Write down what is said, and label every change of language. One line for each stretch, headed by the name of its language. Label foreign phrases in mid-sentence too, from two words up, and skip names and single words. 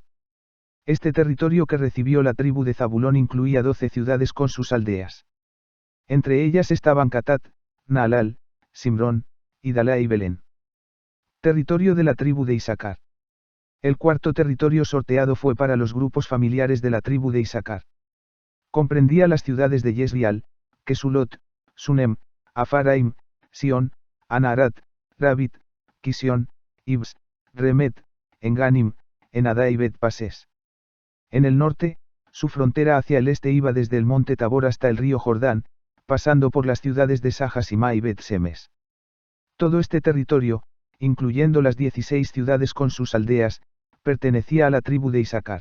Spanish: Este territorio que recibió la tribu de Zabulón incluía 12 ciudades con sus aldeas. Entre ellas estaban Catat, Naalal, Simrón, Idalá y Belén. Territorio de la tribu de Isaacar. El cuarto territorio sorteado fue para los grupos familiares de la tribu de Isaacar. Comprendía las ciudades de Yesrial, Kesulot, Sunem, Afaraim, Sion, Anaharat, Rabit, Kisión, Ibs, Remet, Enganim, Enadá y Bet-Pases. En el norte, su frontera hacia el este iba desde el monte Tabor hasta el río Jordán, pasando por las ciudades de Sahasima y Bet-Semes. Todo este territorio, incluyendo las 16 ciudades con sus aldeas, pertenecía a la tribu de Isaacar.